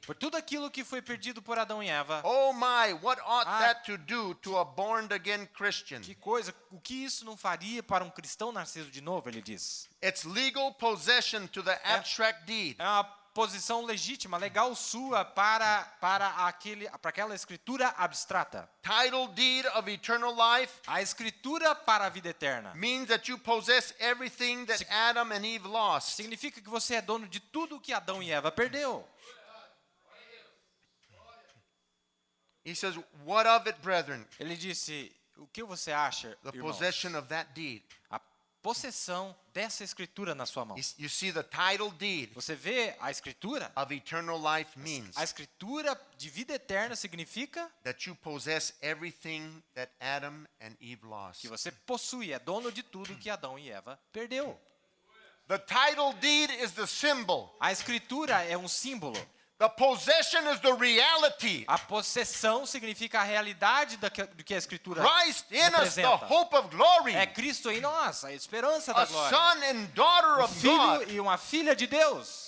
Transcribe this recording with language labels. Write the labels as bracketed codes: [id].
[pt] Por tudo aquilo que foi perdido por Adão e Eva. [en] Oh my, what ought that to do to a born again Christian? [pt] Que coisa, o que isso não faria para um cristão nascido de novo, ele diz. [en] It's legal possession to the abstract deed. [pt] É uma posição legítima, legal sua para aquela escritura abstrata. [en] Title deed of eternal life [pt] A escritura para a vida eterna [en] means that you possess everything that Adam and Eve lost. [pt] significa que você é dono de tudo que Adão e Eva perdeu. [en] He says, what of it, brethren? [pt] Ele disse, o que você acha, [en] The [pt] irmãos? [en] possession of that deed. [pt] A possessão dessa escritura na sua mão. [en] You see, the title deed [pt] Você vê a escritura? [en] of eternal life means [pt] A escritura de vida eterna significa [en] that you possess everything that Adam and Eve lost. [pt] que você possui, é dono de tudo que Adão e Eva perdeu. [en] The title deed is the symbol. [pt] A escritura é um símbolo. [en] The possession is the reality. [pt] A possessão significa a realidade do que a escritura [en] Christ in us, the [pt] representa. [en] hope of glory. [pt] É Cristo em nós, a esperança da [en] A [pt] glória. [en] son and daughter [pt] Um [en] of God [pt] filho e uma filha de Deus,